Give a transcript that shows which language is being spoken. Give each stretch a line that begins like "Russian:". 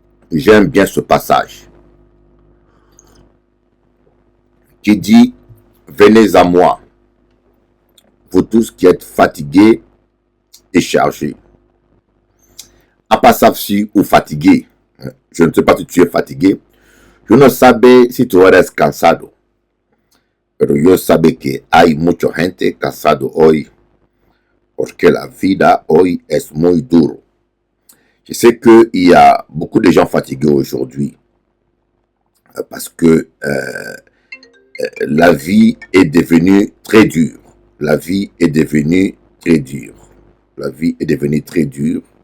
French: J'aime bien ce passage qui dit, venez à moi, vous tous qui êtes fatigués et chargés. À pas si ou fatigué, je ne sais pas si tu es fatigué,
Spanish: yo no sabe si tú eres cansado, pero yo sabe que hay mucha gente cansado hoy, porque la vida hoy es muy duro.
French: Je sais qu'il y a beaucoup de gens fatigués aujourd'hui, parce que la vie est devenue très dure. La vie est devenue très dure. La vie est devenue très dure.